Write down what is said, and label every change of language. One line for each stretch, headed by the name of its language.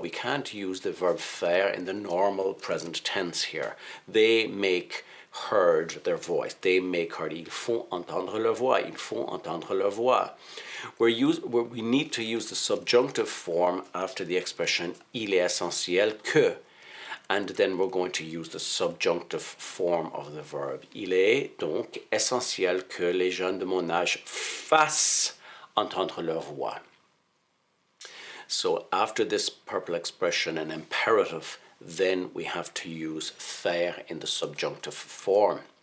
English: We can't use the verb faire in the normal present tense here. They make heard their voice. They make heard.
French: Ils font entendre leur voix.
English: We need to use the subjunctive form after the expression
French: il est essentiel que.
English: And then we're going to use the subjunctive form of the verb.
French: Il est donc essentiel que les jeunes de mon âge fassent entendre leur voix.
English: So after this purple expression, an imperative, then we have to use faire in the subjunctive form.